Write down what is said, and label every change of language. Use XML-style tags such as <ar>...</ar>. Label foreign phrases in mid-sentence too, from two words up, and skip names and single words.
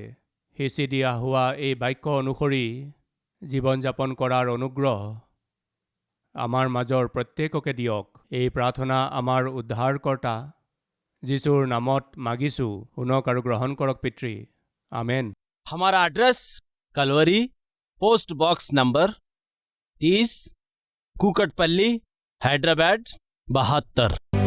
<as>সিঁচি দিয়া হোৱা এই বাক্য অনুসৰি জীৱন যাপন কৰাৰ অনুগ্ৰহ আমাৰ মাজৰ প্ৰত্যেককে দিয়ক। এই প্ৰাৰ্থনা আমাৰ উদ্ধাৰকৰ্তা যীশুৰ নামত মাগিছোঁ। শুনক আৰু গ্ৰহণ কৰক পিতৃ। আমেন।</as> <hi>हमारा एड्रेस कलवरी, पोस्ट बॉक्स नंबर 30, कुकटपल्ली, हैदराबाद 72।</hi>